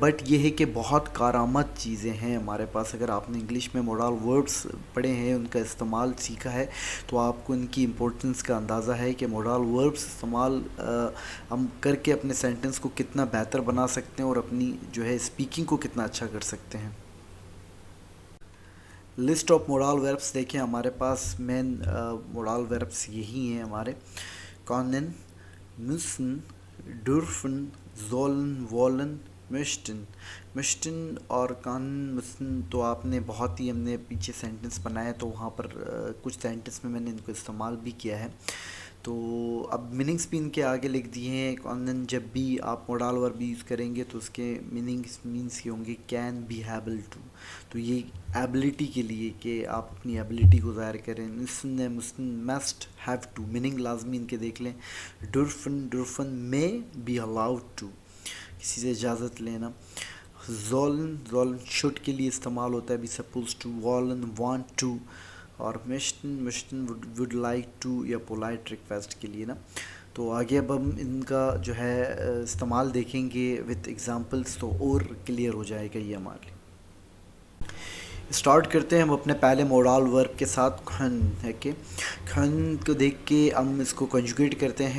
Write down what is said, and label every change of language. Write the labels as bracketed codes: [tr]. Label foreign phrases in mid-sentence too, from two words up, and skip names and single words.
[hi] बट ये है कि बहुत कारामद चीज़ें हैं हमारे पास। अगर आपने इंग्लिश में [en] modal verbs [hi] पढ़े हैं, उनका इस्तेमाल सीखा है, तो आपको इनकी इम्पोर्टेंस का अंदाज़ा है कि [en] modal verbs [hi] इस्तेमाल हम करके अपने सेंटेंस को कितना बेहतर बना सकते हैं और अपनी जो है स्पीकिंग को कितना अच्छा कर सकते हैं। [en] list of modal verbs [hi] देखिए हमारे पास [en] main modal verbs [hi] यही हैं हमारे। कॉनन, [de] müssen, dürfen, sollen, wollen, möchten। [hi] möchten और [de] können müssen [hi] तो आपने बहुत ही, हमने पीछे सेंटेंस बनाया तो वहाँ पर कुछ सेंटेंस में मैंने इनको इस्तेमाल भी किया है। तो अब मीनिंग्स भी इनके आगे लिख दिए हैं। कॉनन जब भी आप [en] modal verb use [hi] करेंगे तो उसके मीन्स ये होंगे [en] can be able to. [hi] तो ये एबिलिटी के लिए कि आप अपनी एबिलिटी को ज़ाहिर करें। [de] müssen, müssen, [en] must, have to, [hi] मीनिंग लाजमी इनके देख लें। dürfen में [en] be allowed to, [hi] किसी से इजाज़त लेना। sollen शुड के लिए इस्तेमाल होता है, [en] be suppose to. wollen want to। और möchten would like to या polite request [hi] के लिए ना। तो आगे अब हम इनका जो है इस्तेमाल देखेंगे [en] with examples, [hi] तो और क्लियर हो जाएगा ये हमारे लिए। स्टार्ट करते हैं हम अपने पहले [en] modal verb [hi] के साथ खन है कि खन को देख के हम इसको कंजुगेट करते हैं।